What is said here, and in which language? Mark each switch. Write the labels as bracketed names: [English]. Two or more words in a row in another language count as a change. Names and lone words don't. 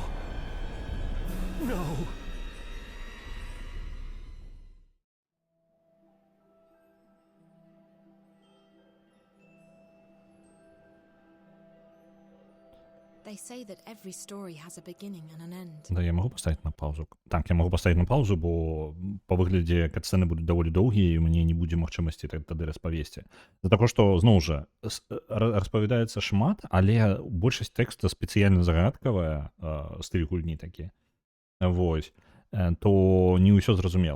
[English] No. They say that every story has a beginning and an end. [Russian] Да, я могу поставить на паузу. Так, я могу поставить на паузу, [Belarusian] бо па выглядзе катсцэны будуць даволі доўгія, і мне не будзе магчымасці тады распавесці. За таго, што, зноў жа, распавядаецца шмат, але большасць тэкста спецыяльна загадкавая, стыль гульні такі. Вось. То не ўсё зразумела.